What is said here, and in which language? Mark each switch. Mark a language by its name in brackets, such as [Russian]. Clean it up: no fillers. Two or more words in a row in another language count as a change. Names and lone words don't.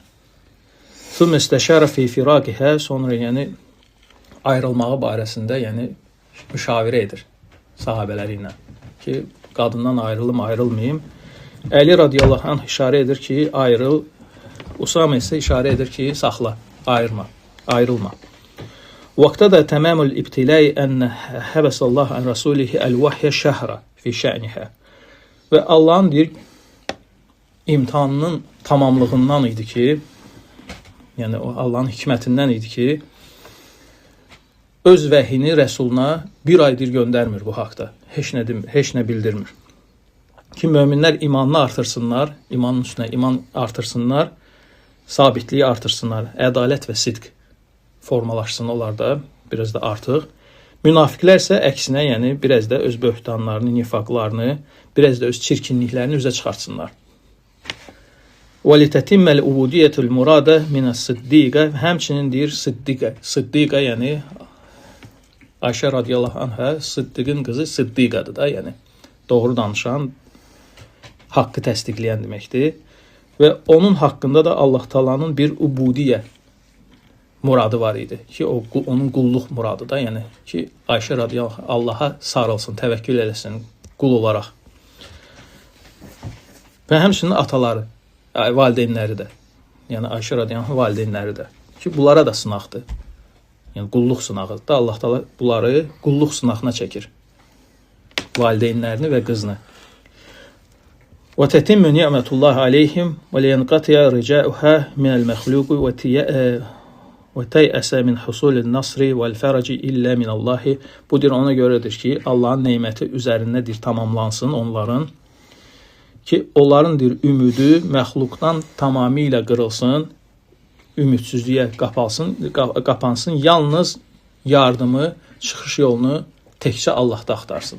[Arabic] ثم استشار في فراقها, [Azerbaijani] sonra yəni ayrılmağı barəsində yəni müşavirə edir sahabeləri ilə ki, qadından ayrılmayım. Əli [Arabic] رضي الله عنه [Azerbaijani] işarə edir ki, ayrıl. Usama isə işarə edir ki, saxla, ayrılma. Vaqtda da [Arabic] تمام الابتلاء أن حبس الله عن رسوله الوحي شهرا في شأنها. [Azerbaijani] Və Allahın deyir imtahanının tamamlığından idi ki, yəni Allahın hikmətindən idi ki, öz vəhini rəsuluna bir aydır göndərmir bu haqda. Heç nə bildirmir. Ki, möminlər imanını artırsınlar, imanın üstünə iman artırsınlar, sabitliyi artırsınlar, ədalət və sidq formalaşsın onlarda biraz da artıq. Münafiqlər isə əksinə, yəni biraz da öz böhtanlarını, nifaqlarını, biraz da öz çirkinliklərini üzə çıxartsınlar. [Arabic] وَلِتَتِمَّ الْعُبُودِيَةُ الْمُرَادَ مِنَ الصِّدِّيقَ. [Azerbaijani] Həmçinin deyir Siddiqa, yəni Ayşə [Arabic] رضي الله عنها [Azerbaijani] Siddiqin qızı Siddiqadır da, yəni doğru danışan, haqqı təsdiqləyən deməkdir. Və onun haqqında da Allah Taala'nın bir ubudiyyə muradı var idi ki, onun qulluq muradı da, yəni ki, Ayşə radiyallahu Allaha sarılsın, təvəkkül eləsin qul olaraq. Və həmçinin ataları, valideynləri də, yəni Ayşə radiyallahu valideynləri də ki, bunlara da sınaqdır. Yəni qulluq sınağıdır da, Allah Taala bunları qulluq sınağına çəkir. Valideynlərini və qızını. [Arabic] وَتَتِمُّ نِعْمَةُ اللّٰهِ عَلَيْهِمْ وَلِيَنْقَطِيَ رِجَاؤُهَا مِنَ الْمَخْلُوقِ وَتَيْأَسَ مِنْ حُصُولِ النَّصْرِ وَالْفَرَجِ إِلَّا مِنَ اللّٰهِ. [Azerbaijani] Bu dir ona görədir ki, Allahın neyməti üzərindədir, tamamlansın onların. Ki, onların dir ümidi məxluqdan tamamilə qırılsın, ümidsizliyə qapansın, yalnız yardımı, çıxış yolunu təkcə Allahda axtarsın.